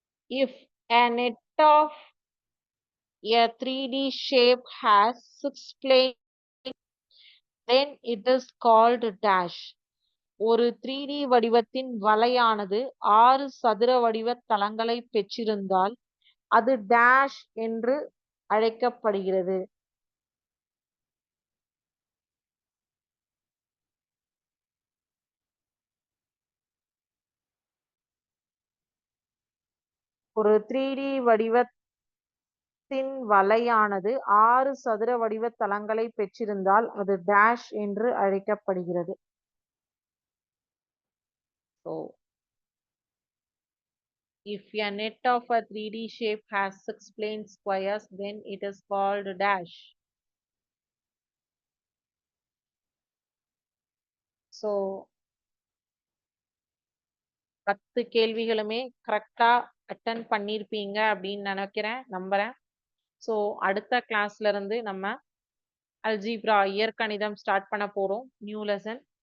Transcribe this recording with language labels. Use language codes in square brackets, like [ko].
[en] If a net of a 3D shape has 6 planes, then it is called dash. [ta] ஒரு 3D வடிவத்தின் வலையானது 6 சதுர வடிவ தளங்களை பெற்றிருந்தால் அது டேஷ் என்று அழைக்கப்படுகிறது. ஒரு 3D வடிவத்தின் வலையானது 6 சதுர வடிவ தளங்களை பெற்றிருந்தால் அது டேஷ் என்று அழைக்கப்படுகிறது. [en] So, if a net of a 3D shape has 6 plane squares, then it is called dash. [ta] So, 10 கேள்விகளுமே கரெக்டா அட்டன் பண்ணிருப்பீங்க அப்படின்னு நினைக்கிறேன், நம்புறேன். ஸோ அடுத்த கிளாஸ்ல இருந்து நம்ம அல்ஜீப்ரா இயற்கணிதம் ஸ்டார்ட் பண்ண போறோம், [en] New lesson.